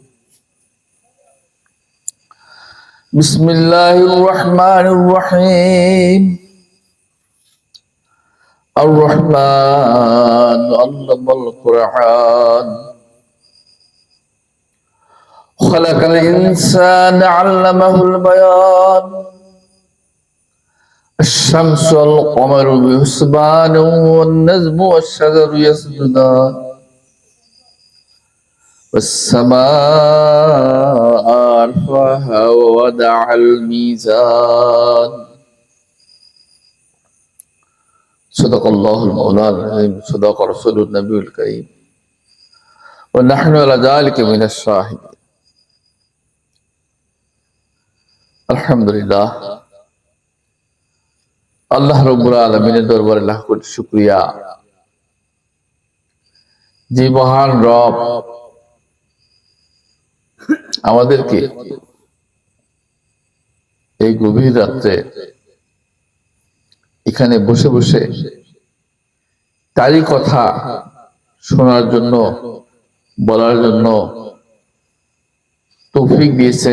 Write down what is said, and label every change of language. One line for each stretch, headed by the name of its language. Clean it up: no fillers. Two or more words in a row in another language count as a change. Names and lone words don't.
Arabic: Bismillahirrahmanirrahim. الرحمن علم القرآن. خلق الإنسان علمه البيان. الشمس والقمر بحسبان والنجم والشجر يسجدان. والسماء رفعها ووضع الميزان صدق الله المولى العظيم صدق رسول النبي الكريم ونحن على ذلك من الشاهدين.
Bangla: আলহামদুলিল্লাহ, আল্লাহ রাব্বুল আলামিনের দরবারে লাখ কোটি শুকরিয়া যে মহান রব আমাদেরকে এই গভীর রাত্রে এখানে বসে বসে তারই কথা শোনার জন্য বলার জন্য তৌফিক দিয়েছেন।